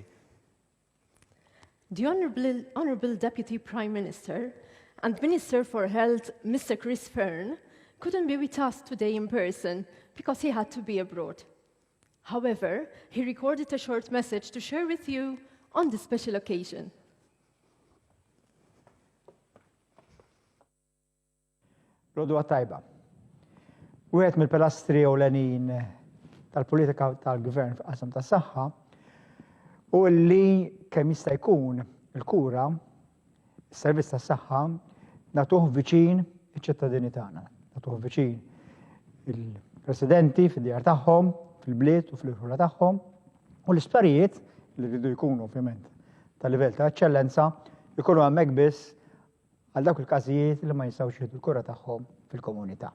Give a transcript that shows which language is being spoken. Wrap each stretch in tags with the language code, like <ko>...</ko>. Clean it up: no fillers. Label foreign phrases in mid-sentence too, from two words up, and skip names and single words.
<en>The Honourable Deputy Prime Minister and Minister for Health, Mr. Chris Fearn, couldn't be with us today in person because he had to be abroad. However, he recorded a short message to share with you on this special occasion.</en> <mt>Rodwa tajba. Wieħed mill-pilastri ewlenin tal-politika tal-gvern f'qasam tas-saħħa u li kemm jista' jkun il-kura, is-servizz tas-saħħa nagħtuh viċin iċ-ċittadini tagħna, nagħtuh viċin il-residenti fid-djar tagħhom, fil-bliet u fl-irħula tagħhom, u l-isptarijiet li rridu jkunu ovvjament tal-livell ta' eċċellenza jkunu hemmhekk biss għal dawk il-każijiet li ma jistgħux jieħdu l-kura tagħhom fil-komunità.</mt>